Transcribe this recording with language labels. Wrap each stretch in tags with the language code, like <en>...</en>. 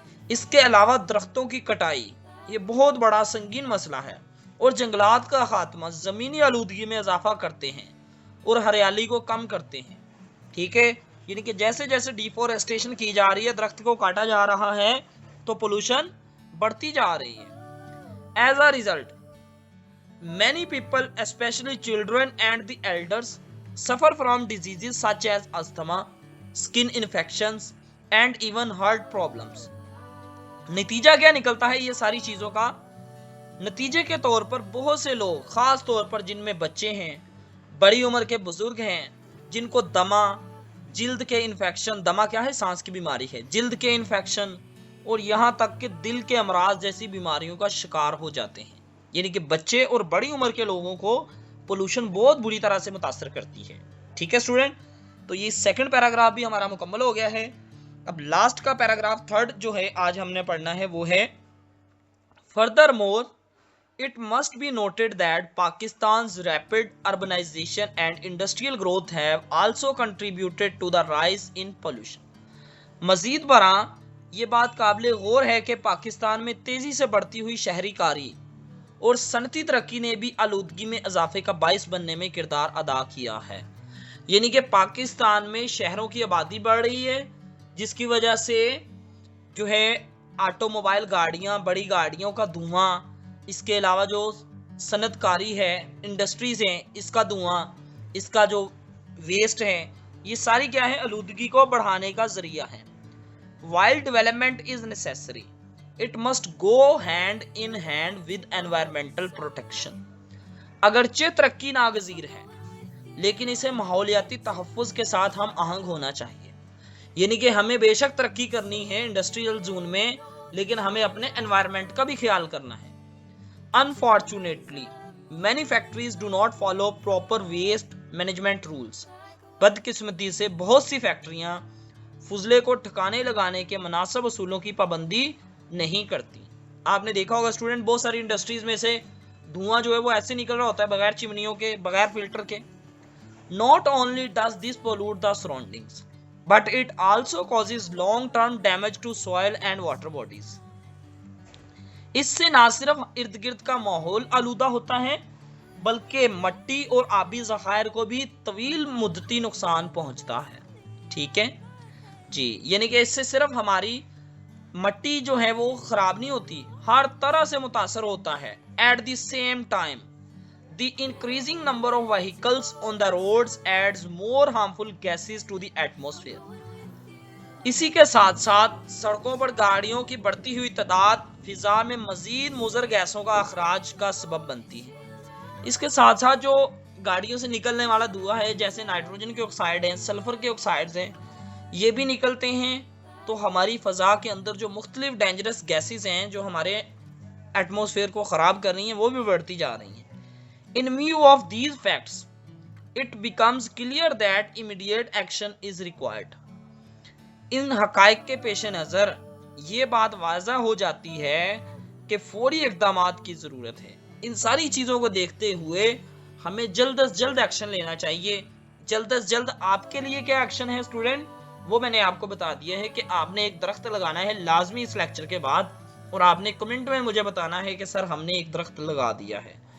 <ur>اس کے علاوہ درختوں کی کٹائی یہ بہت بڑا سنگین مسئلہ ہے، اور جنگلات کا خاتمہ زمینی آلودگی میں اضافہ کرتے ہیں اور ہریالی کو کم کرتے ہیں. ٹھیک ہے، یعنی کہ جیسے جیسے ڈیفورسٹیشن کی جا رہی ہے، درخت کو کاٹا جا رہا ہے، تو پولوشن بڑھتی جا رہی ہے.</ur> <en>As a result many people especially children and the elders suffer from diseases such as asthma, skin infections and even heart problems.</en> <ur>نتیجہ کیا نکلتا ہے یہ ساری چیزوں کا؟ نتیجے کے طور پر بہت سے لوگ، خاص طور پر جن میں بچے ہیں، بڑی عمر کے بزرگ ہیں، جن کو دمہ، جلد کے انفیکشن، دمہ کیا ہے؟ سانس کی بیماری ہے، جلد کے انفیکشن اور یہاں تک کہ دل کے امراض جیسی بیماریوں کا شکار ہو جاتے ہیں. یعنی کہ بچے اور بڑی عمر کے لوگوں کو پولوشن بہت بری طرح سے متاثر کرتی ہے. ٹھیک ہے اسٹوڈنٹ، تو یہ سیکنڈ پیراگراف بھی ہمارا مکمل ہو گیا ہے. اب لاسٹ کا پیراگراف تھرڈ جو ہے آج ہم نے پڑھنا ہے وہ ہے</ur> <en>Further more it must be noted that Pakistan's rapid urbanization and industrial growth have also contributed to the rise in pollution.</en> <ur>مزید برآں یہ بات قابل غور ہے کہ پاکستان میں تیزی سے بڑھتی ہوئی شہری کاری اور صنعتی ترقی نے بھی آلودگی میں اضافے کا باعث بننے میں کردار ادا کیا ہے. یعنی کہ پاکستان میں شہروں کی آبادی بڑھ رہی ہے، جس کی وجہ سے جو ہے آٹو موبائل گاڑیاں، بڑی گاڑیوں کا دھواں، اس کے علاوہ جو صنعت کاری ہے، انڈسٹریز ہیں، اس کا دھواں، اس کا جو ویسٹ ہے، یہ ساری کیا ہے؟ آلودگی کو بڑھانے کا ذریعہ ہے.</ur> <en>While development is necessary, it must go hand in hand with environmental protection.</en> <ur>اگرچہ ترقی ناگزیر ہے لیکن اسے ماحولیاتی تحفظ کے ساتھ ہم آہنگ ہونا چاہیے. یعنی کہ ہمیں بے شک ترقی کرنی ہے انڈسٹریل زون میں، لیکن ہمیں اپنے انوائرمنٹ کا بھی خیال کرنا ہے.</ur> <en>Unfortunately, many factories do not follow proper waste management rules.</en> <ur>بدقسمتی سے بہت سی فیکٹریاں فضلے کو ٹھکانے لگانے کے مناسب اصولوں کی پابندی نہیں کرتی. آپ نے دیکھا ہوگا اسٹوڈنٹ، بہت ساری انڈسٹریز میں سے دھواں جو ہے وہ ایسے نکل رہا ہوتا ہے بغیر چمنیوں کے، بغیر فلٹر کے.</ur> <en>Not only does this pollute the surroundings, but it also causes long-term damage to soil and water bodies.</en> <ur>اس سے نہ صرف ارد گرد کا ماحول آلودہ ہوتا ہے بلکہ مٹی اور آبی ذخائر کو بھی طویل مدتی نقصان پہنچتا ہے. ٹھیک ہے جی، یعنی کہ اس سے صرف ہماری مٹی جو ہے وہ خراب نہیں ہوتی، ہر طرح سے متاثر ہوتا ہے.</ur> <en>At the same time the increasing number of vehicles on the roads adds more harmful gases to the atmosphere.</en> <ur>اسی کے ساتھ ساتھ سڑکوں پر گاڑیوں کی بڑھتی ہوئی تعداد فضا میں مزید مضر گیسوں کا اخراج کا سبب بنتی ہے. اس کے ساتھ ساتھ جو گاڑیوں سے نکلنے والا دھواں ہے، جیسے نائٹروجن کے آکسائڈ ہیں، سلفر کے آکسائڈز ہیں، یہ بھی نکلتے ہیں تو ہماری فضا کے اندر جو مختلف ڈینجرس گیسز ہیں جو ہمارے ایٹماسفیئر کو خراب کر رہی ہیں وہ بھی بڑھتی جا رہی ہیں.</ur> <en>In view of these facts, it becomes clear that immediate action is required.</en> <ur>ان حقائق کے پیش نظر یہ بات واضح ہو جاتی ہے کہ فوری اقدامات کی ضرورت ہے. ان ساری چیزوں کو دیکھتے ہوئے ہمیں جلد از جلد ایکشن لینا چاہیے. جلد از جلد آپ کے لیے کیا ایکشن ہے اسٹوڈنٹ، وہ میں نے آپ کو بتا دیا ہے کہ آپ نے ایک درخت لگانا ہے لازمی اس لیکچر کے بعد، اور آپ نے کمنٹ میں مجھے بتانا ہے کہ سر ہم نے ایک درخت لگا دیا ہے.</ur>